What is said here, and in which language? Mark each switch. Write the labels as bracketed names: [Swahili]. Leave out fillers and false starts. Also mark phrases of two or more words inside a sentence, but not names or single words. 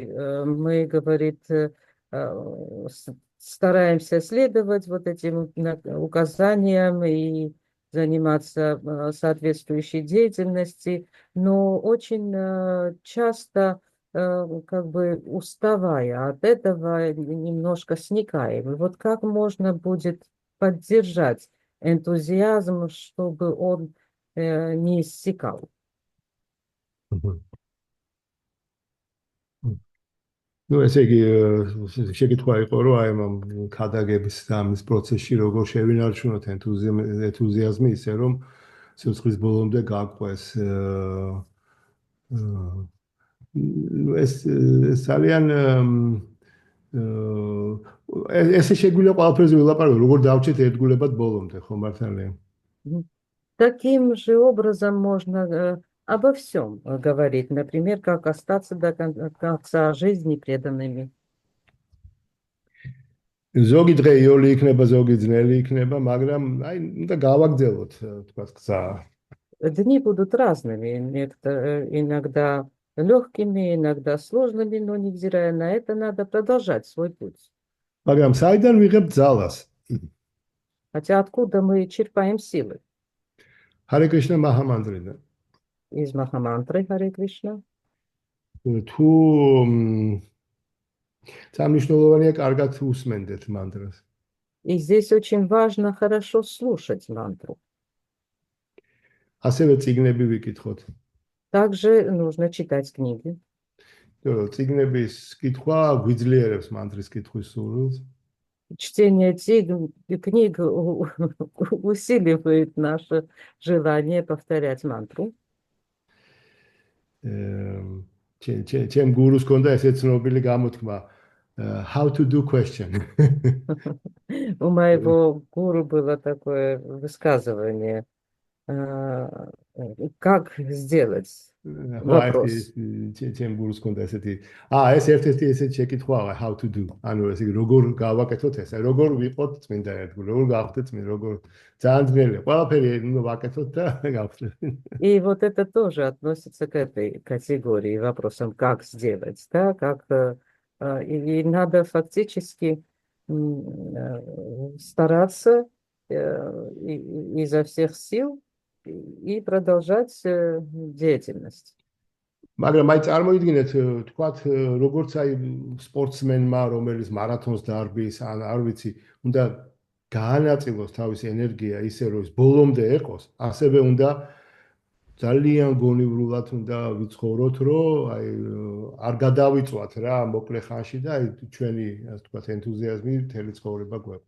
[Russian] Мы, говорит, стараемся следовать вот этим указаниям и заниматься соответствующей деятельностью, но очень часто как бы уставая от этого, немножко сникаем. И вот как можно будет поддержать энтузиазм, чтобы он не иссякал? Ну, [Georgian] ესე იგი შეკითხვა იყო, რომ აი ამ ქადაგების და ამის პროცესში როგორ შევინარჩუნოთ ენთუზიაზმი ისე, რომ სიცხლის ბოლომდე გაგვყვეს. ეს ძალიან ესე შეგვიძლია ყველაფერზე ვილაპარაკო, როგორ დავჭეთ ერთგულებად боломდე, ხო მართალია? [Russian] Таким же образом можно обо всем говорить, например, как остаться до конца жизни преданными. [Georgian] ზოგი დღე იოლი იქნება, ზოგი ძნელი იქნება, მაგრამ აი უნდა გავაგრძელოთ, თქვათ, გზა. [Russian] Дни будут разными, иногда легкими, иногда сложными, но невзирая на это, надо продолжать свой путь. [Georgian] მაგრამ საიდან ვიღებთ ძალას? [Russian] Хотя откуда мы черпаем силы? [Georgian] Hare Krishna Mahamandrიდან. [Russian] Из Махамантры Харе Кришна. [Georgian] თუ სამნიშნულოვანია კარგად უსმენდეთ მანტრას. [Russian] И здесь очень важно хорошо слушать мантру. [Georgian] ასევე წიგნები ვიკითხოთ. [Russian] Также нужно читать книги. [Georgian] წიგნების კითხვა გვიძლიერებს მანტრის კითხვის სურვილს. [Russian] Чтение книг усиливает наше желание повторять мантру. [Georgian] ჩემ გურუს ჰქონდა ესე ცნობილი გამოთქმა [English] how to do question. [Russian] У моего гуру было такое высказывание, как сделать [Georgian] ხო აი [Russian] вопрос. [Georgian] ჩემ გურუს ჰქონდა ესეთი ეს ერთ-ერთი ესეთი შეკითხვაა [English] how to do. [Georgian] ანუ ესე იგი როგორ გავაკეთოთ ეს, როგორ ვიყოთ წმინდა ერთგული, როგორ გავხდეთ წმინდა, როგორ ძალიან ძნელია. ყველაფერი უნდა ვაკეთოთ და გავხდეთ. [Russian] И вот это тоже относится к этой категории вопросам, как сделать, да, как и надо фактически стараться изо всех сил и продолжать деятельность. [Georgian] მაგრამ აი წარმოიდგინეთ თქვათ როგორც აი სპორტსმენმა რომელიც მარათონს დარბის ან არ ვიცი უნდა გაანაწილოს თავისი ენერგია ისე რომ ის ბოლომდე ეყოს ასევე უნდა ძალიან გონივრულად უნდა ვიცხოვროთ რომ აი არ გადავიწვათ რა მოკლე ხანში და აი ჩვენი ასე ვთქვათ ენთუზიაზმი მთელი ცხოვრება გვეყოს.